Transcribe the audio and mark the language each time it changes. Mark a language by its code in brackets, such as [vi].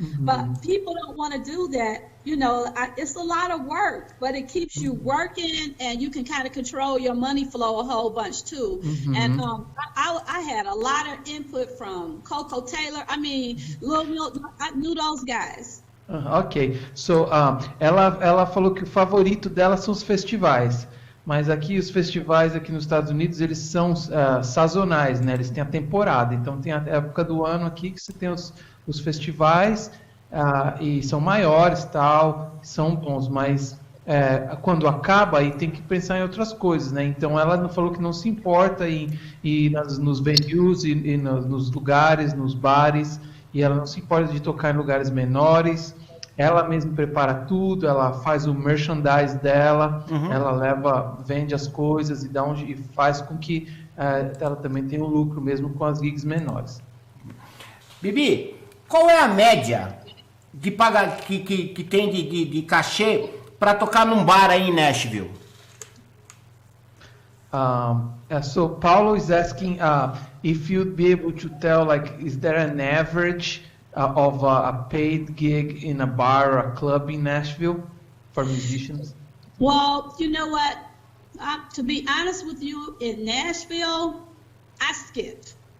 [en] But people don't want to do that. You know, it's a lot of work, but it keeps you working, and you can kind of control your money flow a whole bunch too. And I had a lot of input from Coco Taylor. I mean, Lil Milk, I knew those guys. [pt] Ok, so ela falou que o favorito dela são os festivais, mas aqui os festivais aqui nos Estados Unidos eles são sazonais, né? Eles têm a temporada, então tem a época do ano aqui que você tem os festivais e são maiores, tal, são bons, mas quando acaba aí tem que pensar em outras coisas, né? Então ela falou que não se importa em ir nos venues e nos lugares, nos bares, e ela não se importa de tocar em lugares menores. Ela mesma prepara tudo, ela faz o merchandise dela, ela vende as coisas e faz com que ela também tenha um lucro mesmo com as gigs menores. Bibi, qual é a média de pagar que tem de cachê para tocar num bar aí em Nashville? [en] So Paulo is asking if you'd be able to tell, like, is there an average of a paid gig in a bar or a club in Nashville for musicians? Well, you know what? To be honest with you, in Nashville, I skipped.